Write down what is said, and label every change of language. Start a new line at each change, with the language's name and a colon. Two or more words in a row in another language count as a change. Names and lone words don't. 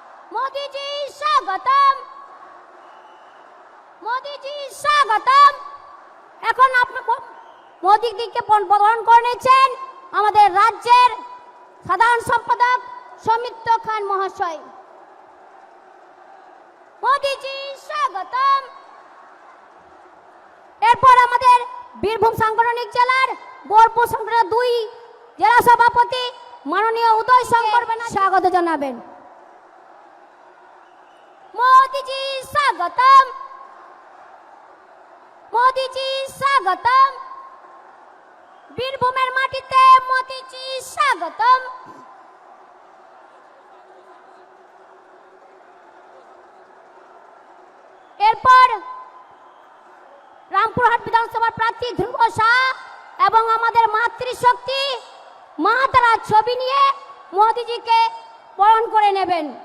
Hindi: मोदी जी स्वागतम, मोदी जी स्वागतम।
Bangla: এখন আপনি মোদি দিকে বরণ করে নিয়েছেন আমাদের রাজ্যের সাধারণ সম্পাদক সৌমিত্র খান মহাশয়। মোদি জি স্বাগতম। এরপর আমাদের বীরভূম সাংগঠনিক জেলার বোলপুর সংগঠনের 2 জেলা সভাপতি মাননীয় উদয় শঙ্কর ব্যানার্জি স্বাগত জানাবেন।
Hindi: मोदी जी स्वागतम, मोदी जी स्वागतम।
Bangla: বীরভূমের মাটিতে মোদি জি স্বাগতম। এরপর রামপুরহাট বিধানসভার প্রার্থী ধ্রুব শাহ এবং আমাদের মাতৃশক্তি মা তারা ছবি নিয়ে মোদিজিকে বরণ করে নেবেন।